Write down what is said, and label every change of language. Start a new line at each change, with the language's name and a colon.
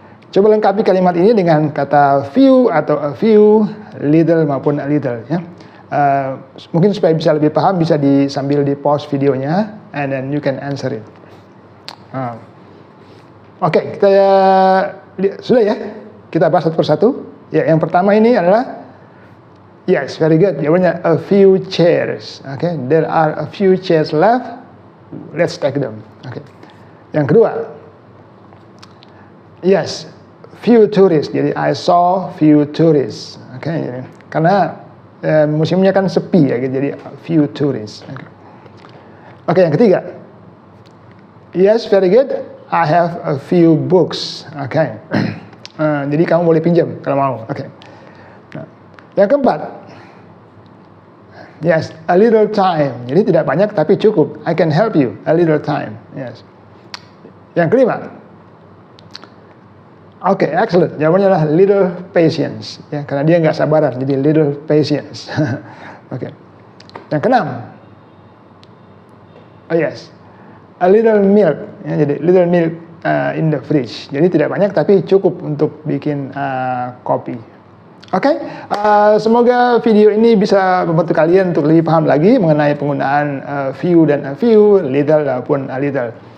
Indonesian: Coba lengkapi kalimat ini dengan kata few atau a few, little maupun a little ya. Mungkin supaya bisa lebih paham bisa sambil di pause videonya
English: and then you can answer it.
Indonesian: Oke, kita sudah ya. Kita bahas satu persatu. Ya, yang pertama ini adalah
English: yes, very good.
Indonesian: Jawabannya
English: a few chairs. Okay, there are a few chairs left. Let's take them. Okay.
Indonesian: Yang kedua,
English: yes, few tourists.
Indonesian: Jadi
English: I saw few tourists.
Indonesian: Okay, karena musimnya kan sepi ya, jadi few tourists.
English: Okay,
Indonesian: yang ketiga,
English: yes, very good. I have a few books.
Indonesian: Okay, jadi kamu boleh pinjam kalau mau. Okay. Nah, yang keempat, yes, a little time. Jadi tidak banyak tapi cukup.
English: I can help you. A little time. Yes.
Indonesian: Yang kelima, oke,
English: excellent.
Indonesian: Jawabannya adalah little patience. Ya, karena dia nggak sabaran, jadi little patience. Oke. Yang keenam, oh yes, a little milk. Ya, jadi
English: little milk in the fridge.
Indonesian: Jadi tidak banyak tapi cukup untuk bikin kopi. Oke, semoga video ini bisa membantu kalian untuk lebih paham lagi mengenai penggunaan few dan a few, little maupun a little.